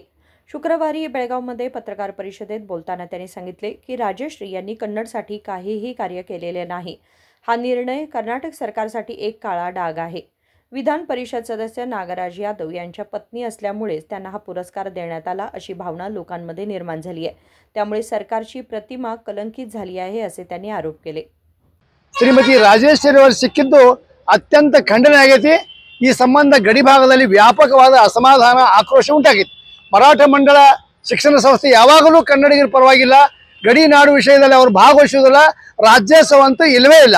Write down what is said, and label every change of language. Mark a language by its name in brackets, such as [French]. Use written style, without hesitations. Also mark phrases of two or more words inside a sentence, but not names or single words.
[Marathi] शुक्रवारी बेळगावमध्ये पत्रकार परिषदेत बोलताना त्यांनी सांगितले की राजश्री यांनी कन्नडसाठी काहीही कार्य केलेले नाही। हा निर्णय कर्नाटक सरकारसाठी एक काळा डाग आहे। विधान परिषद सदस्य नागराज यादव यांच्या पत्नी असल्यामुळेच त्यांना हा पुरस्कार देण्यात आला अशी भावना लोकांमध्ये निर्माण झाली आहे। त्यामुळे सरकारची प्रतिमा कलंकित झाली आहे असे त्यांनी आरोप केले। [Kannada] ಶ್ರೀಮತಿ ರಾಜೇಶ್ವರಿ ಅವರು ಸಿಕ್ಕಿದ್ದು ಅತ್ಯಂತ ಖಂಡನೆ ಆಗೈತಿ। ಈ ಸಂಬಂಧ ಗಡಿ ಭಾಗದಲ್ಲಿ ವ್ಯಾಪಕವಾದ ಅಸಮಾಧಾನ ಆಕ್ರೋಶ ಉಂಟಾಗಿದೆ। ಮರಾಠ ಮಂಡಳ ಶಿಕ್ಷಣ ಸಂಸ್ಥೆ ಯಾವಾಗಲೂ ಕನ್ನಡಿಗರ ಪರವಾಗಿಲ್ಲ, ಗಡಿ ನಾಡು ವಿಷಯದಲ್ಲಿ ಅವರು ಭಾಗವಹಿಸುವುದಿಲ್ಲ, ರಾಜ್ಯೋತ್ಸವ ಅಂತೂ ಇಲ್ಲವೇ ಇಲ್ಲ।